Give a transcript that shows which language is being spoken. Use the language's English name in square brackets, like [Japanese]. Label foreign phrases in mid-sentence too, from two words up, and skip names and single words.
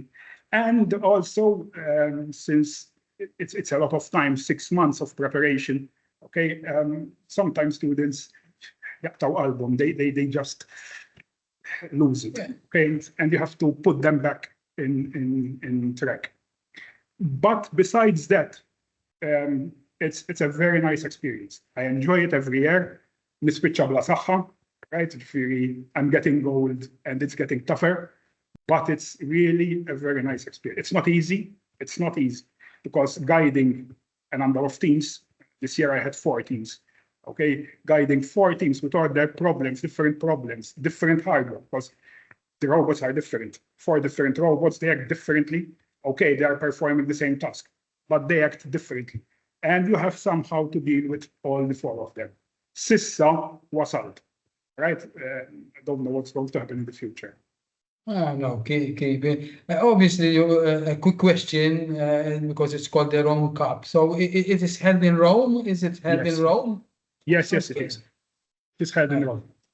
[English] And also, since it's a lot of time, 6 months of preparation, okay, sometimes students, they just lose it, okay, and you have to put them back in track. But besides that, it's a very nice experience. I enjoy it every year. [Maltese] Nispiċċa bla saħħa, [English] right? I'm getting old and it's getting tougher, but it's really a very nice experience. It's not easy. It's not easy because guiding a number of teams, this year I had 4 teams, okay? Guiding 4 teams with all their problems, different hardware, because the robots are different. 4 different robots, they act differently. Okay, they are performing the same task, but they act differently. And you have somehow to deal with all the 4 of them. [Maltese] Sissa wasalt, [English] right? I don't know what's going to happen in the future. No, okay. Obviously, a quick question, because it's called the Rome Cup. So it is held in Rome? Is it held in Rome? Yes, it is. It's held in Rome.